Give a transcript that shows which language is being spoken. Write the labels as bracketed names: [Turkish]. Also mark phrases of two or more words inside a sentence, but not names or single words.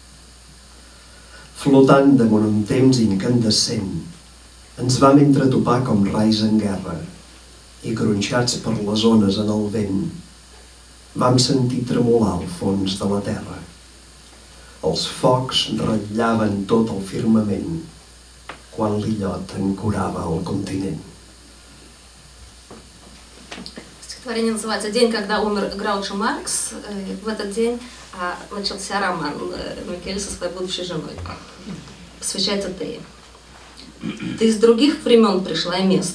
[Catalan] Flotant damunt un temps incandescent, ens vam entretopar com rais en guerra i gronxats per les ones en el vent, vam sentir tremolar el fons de la terra. Els focs ratllaven tot el firmament quan l'illot ancorava el континент. [Russian] Стихотворение называется «День, когда умер Граучо Маркс». В этот день начался роман Микеле со своей будущей женой. Посвящается Тее. «Ты из других времен пришла и мест.